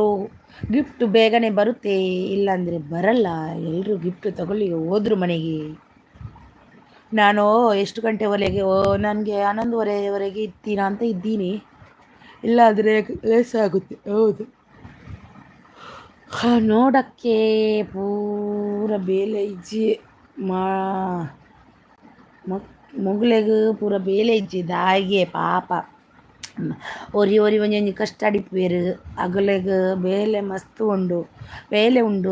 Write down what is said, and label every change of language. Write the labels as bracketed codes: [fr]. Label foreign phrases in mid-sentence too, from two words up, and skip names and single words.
[kn] ಗಿಫ್ಟ್ ಬೇಗನೆ ಬರುತ್ತೆ, ಇಲ್ಲಾಂದರೆ ಬರಲ್ಲ. ಎಲ್ಲರೂ ಗಿಫ್ಟ್ ತಗೊಳ್ಳಿ ಹೋದ್ರು ಮನೆಗೆ. ನಾನು ಎಷ್ಟು ಗಂಟೆವರೆಗೆ ನನಗೆ 11:30ವರೆಗೆ ಇರ್ತೀನ ಅಂತ ಇದ್ದೀನಿ. ಇಲ್ಲಾಂದರೆ ಲೇಸ್ ಆಗುತ್ತೆ. [tcy] ಹೌದು, ನೋಡೋಕ್ಕೆ ಪೂರ ಬೇಲೆ ಇಜ್ಜಿ ಮುಗ್ಲೆಗ್ ಪೂರ ಬೇಲೆ ಇಜ್ಜಿದ ಹಾಗೆ ಪಾಪ ಒರಿ ಒಂಜಿ ಕಷ್ಟ ಅಡಿಪ್ಪೇರು. ಅಗಲೆಗ್ ಬೇಲೆ ಮಸ್ತ್ ಉಂಡು, ಬೇಲೆ ಉಂಡು.